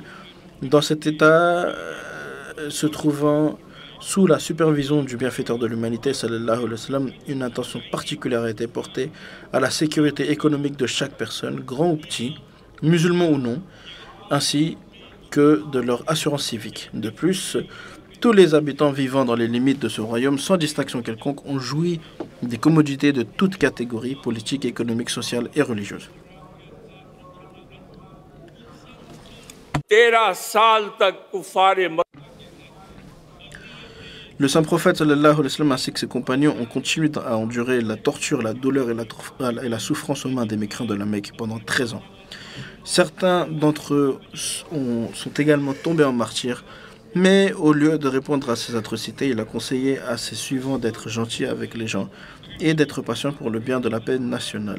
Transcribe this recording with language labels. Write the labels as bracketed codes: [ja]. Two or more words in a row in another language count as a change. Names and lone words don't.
[fr] Dans cet état, se trouvant sous la supervision du bienfaiteur de l'humanité, [ar] صلى الله عليه وسلم, [fr] une attention particulière a été portée à la sécurité économique de chaque personne, grand ou petit, musulman ou non, ainsi que de leur assurance civique. De plus, tous les habitants vivant dans les limites de ce royaume, sans distinction quelconque, ont joui des commodités de toutes catégories, politiques, économiques, sociales et religieuses. [ur] 13 سال تک کفارِ [fr] Le saint prophète [ar] صلى الله عليه وسلم [fr] ainsi que ses compagnons ont continué à endurer la torture, la douleur et la souffrance aux mains des mécréants de la Mecque pendant 13 ans. Certains d'entre eux sont également tombés en martyrs, mais au lieu de répondre à ces atrocités, il a conseillé à ses suivants d'être gentils avec les gens et d'être patients pour le bien de la paix nationale.